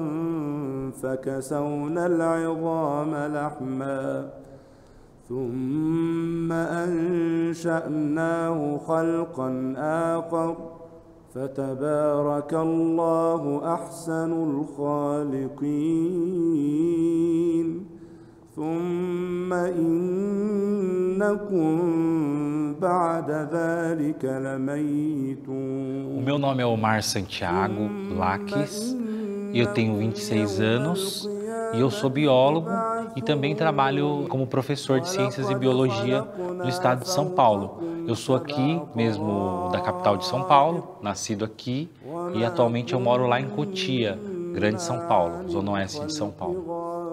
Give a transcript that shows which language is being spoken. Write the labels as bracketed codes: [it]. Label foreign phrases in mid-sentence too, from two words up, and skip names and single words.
[ar] فكسونا العظام لحما ثم أنشأناه خلقا آخر فتبارك الله أحسن الخالقين ثم إنكم بعد ذلك لميتون. [pt] O meu nome é Omar Santiago Laques e eu tenho 26 anos e eu sou biólogo e também trabalho como professor de Ciências e Biologia no estado de São Paulo. Eu sou aqui mesmo da capital de São Paulo, nascido aqui e atualmente eu moro lá em Cotia, Grande São Paulo, zona oeste de São Paulo.